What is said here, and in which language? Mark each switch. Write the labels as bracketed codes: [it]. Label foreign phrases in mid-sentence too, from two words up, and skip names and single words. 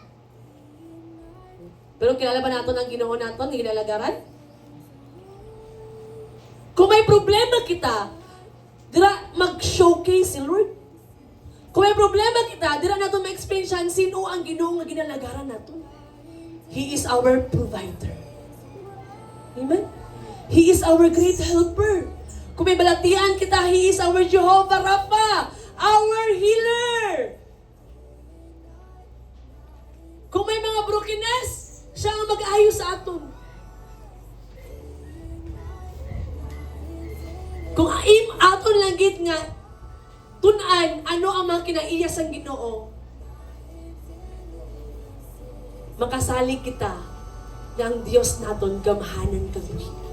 [hil] Pero kilala ba naton ang Ginoo naton nga ginalagaran? Kung may problema kita, dira mag-showcase si Lord. Kung may problema kita, dira nato ma-explain siya sino ang Ginoo nga ginalagaran nato. [en] He is our provider. Amen? He is our great helper. [hil] Kung may balatian kita, [en] He is our Jehovah Rapha, our healer. [hil] Kung may mga brokenness, siya ang mag-ayos sa aton. Kung aton langgit nga, tunan, ano ang mga kinaiyas ang Ginoo, makasali kita na ang Diyos naton gamhanan kami.